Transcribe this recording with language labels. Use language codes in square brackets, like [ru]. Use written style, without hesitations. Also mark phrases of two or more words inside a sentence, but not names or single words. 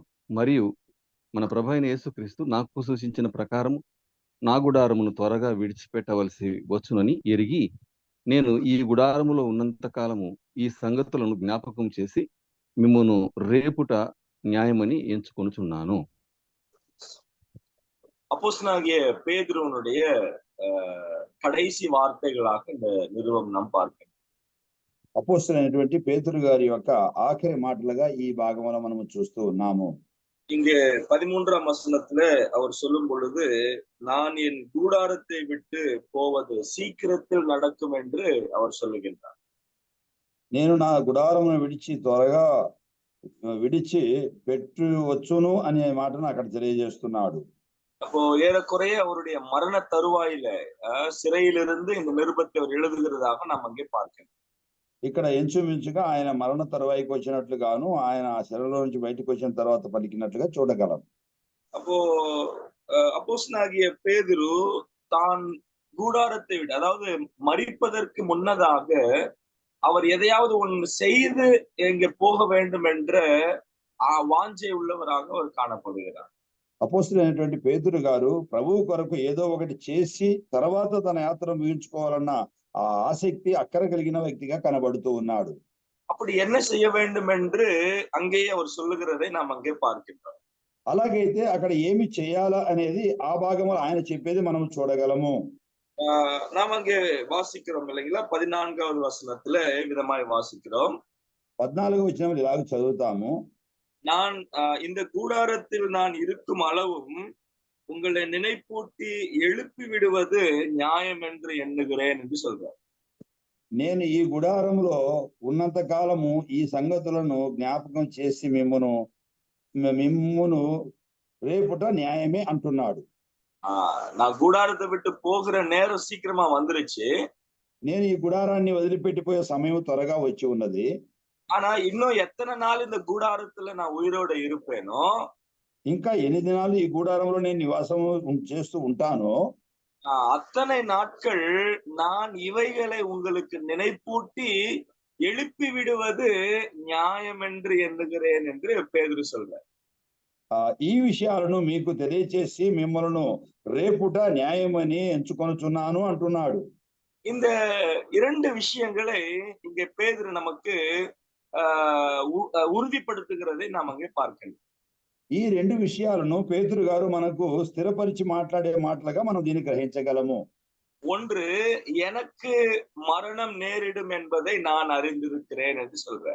[te] మరియు మన ప్రభు అయిన యేసుక్రీస్తు నాకు సూచించిన ప్రకారం నా గుడారమును త్వరగా విడిచిపెట్టవలసి వచ్చునని ఎరిగి నేను ఈ గుడారములో ఉన్నంత కాలము ఈ సంగతులను జ్ఞాపకం చేసి మిమ్మును రేపుట న్యాయమని ఎంచుకొనుచున్నాను. [ta] அப்போஸ்தலனாகிய பேதுருவினுடைய கடைசி வார்த்தைகளாக இந்த நிருபம் நாம் பார்க்கிறோம். [te] అపోస్తలుడైనటువంటి పేతురు గారి యొక్క ఆఖరి మాటలుగా ఈ భాగంలో మనము చూస్తూ ఉన్నాము. [ta] இங்கே 13ஆம் வசனத்துல அவர் சொல்லும் பொழுது, நான் என் கூடாரத்தை விட்டு போவது சீக்கிரத்தில் நடக்கும் என்று அவர் சொல்லுகின்றார். [te] నేను నా గుడారమును విడిచి త్వరగా విడిచి పెట్టవచ్చును అనే మాటను అక్కడ తెలియజేస్తున్నాడు. [ta] அப்போ ஏறக்குறைய அவருடைய மரண தருவாயில சிறையிலிருந்து இந்த நிருபத்தை அவர் எழுதுகிறதாக நாம் அங்கே பார்க்கிறோம். [te] ఇక్కడ ఇంచుమించుగా ఆయన మరణ తరువాయికి వచ్చినట్లుగాను ఆయన ఆ శరీరంలో నుంచి బయటకు వచ్చిన తర్వాత పలికినట్లుగా చూడగలం. [ta] அப்போ அப்போஸ்தலனாகிய பேதுரு தான் கூடாரத்தை விட, அதாவது மரிப்பதற்கு முன்னதாக அவர் எதையாவது ஒன்று செய்து இங்கே போக வேண்டும் என்ற வாஞ்சை உள்ளவராக அவர் காணப்படுகிறார். [te] అపోస్తులైనటువంటి పేతురు గారు ప్రభువు కొరకు ఏదో ఒకటి చేసి తర్వాత తన యాత్ర ముగించుకోవాలన్న ఆ ఆసక్తి అక్కర కలిగిన వ్యక్తిగా కనబడుతూ ఉన్నాడు. [ta] அப்படி என்ன செய்ய வேண்டும் என்று அங்கேயே அவர் சொல்லுகிறதை நாம் அங்கே பார்க்கின்றோம். [te] అలాగైతే అక్కడ ఏమి చేయాలా అనేది ఆ భాగంలో ఆయన చెప్పేది మనం చూడగలము. [ta] நாம் அங்கே வாசிக்கிறோம் இல்லைங்களா? 14வது வசனத்துல விதமாய் வாசிக்கிறோம். [te] 14వ వచనంలో ఇలాగ చదువుతాము. [ta] நான் இந்த கூடாரத்தில் நான் இருக்கும் அளவும் உங்களை நினைப்பூட்டி எழுப்பி விடுவது நியாயம் என்று எண்ணுகிறேன் என்று சொல்றார். [te] నేను ఈ గుడారంలో ఉన్నంత కాలము ఈ సంగతులను జ్ఞాపకం చేసి మిమ్మును రేపుట న్యాయమే అంటున్నాడు. [ta] நான் கூடாரத்தை விட்டு போகிற நேரம் சீக்கிரமா வந்துருச்சு. [te] నేను ఈ గుడారాన్ని వదిలిపెట్టిపోయే సమయం త్వరగా వచ్చి ఉన్నది. [ta] ஆனா இன்னும் எத்தனை நாள் இந்த கூடாரத்துல நான் உயிரோட இருப்பேனோ, [te] ఇంకా ఎన్ని దినాలు ఈ గుడారంలో నేను నివాసం చేస్తూ ఉంటానో [ta] அத்தனை நாட்கள் நான் இவைகளை உங்களுக்கு நினைப்பூட்டி எழுப்பி விடுவது நியாயம் என்று எண்ணுகிறேன் என்று பேதுரு சொல்றார். [te] ఈ విషయాలను మీకు తెలియచేసి మిమ్మల్ని రేపుట న్యాయమని ఎంచుకొనుచున్నాను అంటున్నాడు. [ta] இந்த இரண்டு விஷயங்களை இங்கே பேதுரு நமக்கு ఉறுதிப்படுத்துகிறதை நாம் அங்கே பார்க்கணும். [te] ఈ రెండు విషయాలను పేతురు గారు మనకు స్థిరపరిచి మాట్లాడే మాటలుగా మనం దీన్ని గ్రహించగలము. [ta] ஒன்று, எனக்கு மரணம் நேரிடும் என்பதை நான் அறிந்திருக்கிறேன் என்று சொல்றார்.